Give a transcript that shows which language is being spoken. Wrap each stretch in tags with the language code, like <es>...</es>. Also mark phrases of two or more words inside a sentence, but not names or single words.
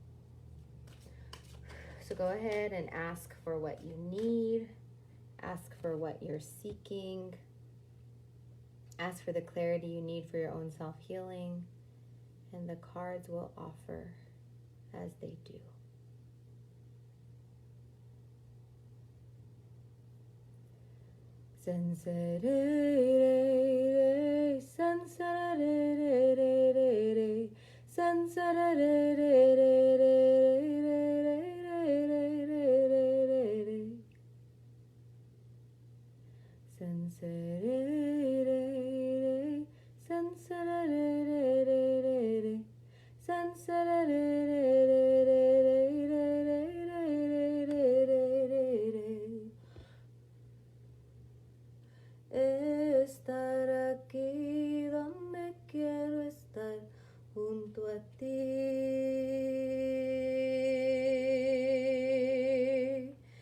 <en>So go ahead and ask for what you need. Ask for what you're seeking. Ask for the clarity you need for your own self-healing. And the cards will offer as they do. Senserere, senserere, senserere, senserere, senserere,</en> <es>estar aquí donde quiero estar, junto a ti.</es>